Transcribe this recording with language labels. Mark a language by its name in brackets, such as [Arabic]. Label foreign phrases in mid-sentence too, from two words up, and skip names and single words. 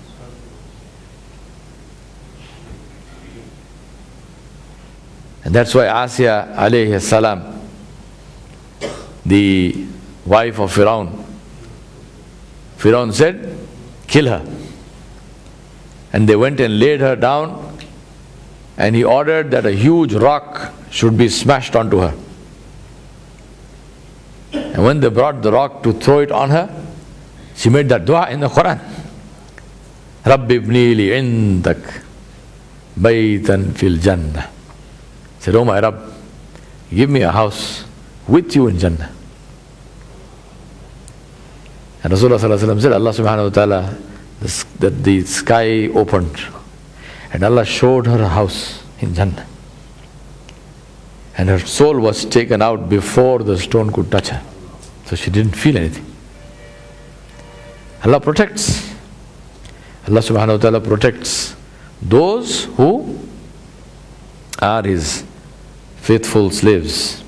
[English] And that's why Asya [Arabic] عليه السلام, [English] the wife of Firaun said, kill her. And they went and laid her down, and he ordered that a huge rock should be smashed onto her. And when they brought the rock to throw it on her, she made that dua in the Quran. [Arabic] رب ابن لي عندك بيتا في الجنة. [English] Said, oh my Rabb, give me a house with you in Jannah. And Rasulullah [Arabic] صلى الله عليه وسلم [English] said, [Arabic] الله سبحانه وتعالى, [English] that the sky opened and Allah showed her a house in Jannah. And her soul was taken out before the stone could touch her. So she didn't feel anything. Allah protects. [Arabic] الله سبحانه وتعالى [English] protects those who are His faithful slaves.